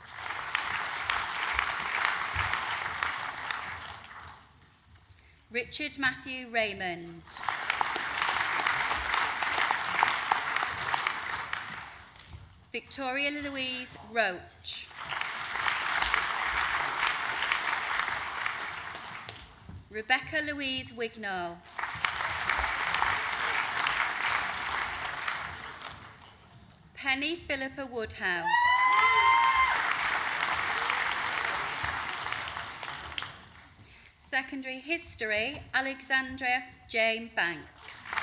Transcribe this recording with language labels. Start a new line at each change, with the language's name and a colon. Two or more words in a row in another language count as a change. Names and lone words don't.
English: Richard Matthew Raymond. Victoria Louise Roach. Rebecca Louise Wignall. Penny Philippa Woodhouse. Secondary History, Alexandra Jane Banks.